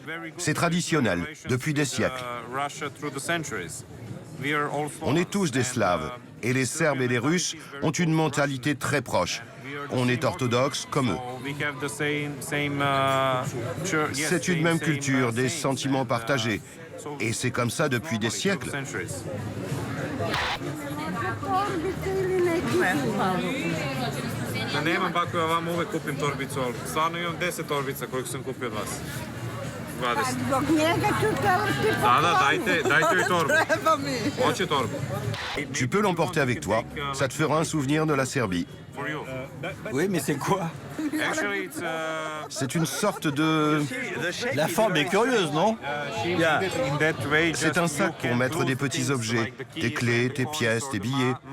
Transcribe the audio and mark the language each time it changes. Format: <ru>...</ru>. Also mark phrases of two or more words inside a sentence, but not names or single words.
<fr>C'est traditionnel, depuis des siècles. On est tous des Slaves, et les Serbes et les Russes ont une mentalité très proche. On est orthodoxes comme eux. C'est une même culture, des sentiments partagés. Et c'est comme ça depuis des siècles.</fr> <sr>Nemam pakove, vama uvek kupim torbicu, ali stvarno imam 10 torbica koliko sam kupio od vas. 20. Dajte joj torbu. Hoće torbu.</sr> <fr>Tu peux l'emporter avec toi, ça te fera un souvenir de la Serbie. Oui, mais c'est quoi? C'est une sorte de... La forme est curieuse, non? C'est un sac pour mettre des petits objets, tes clés, tes pièces, tes billets.</fr>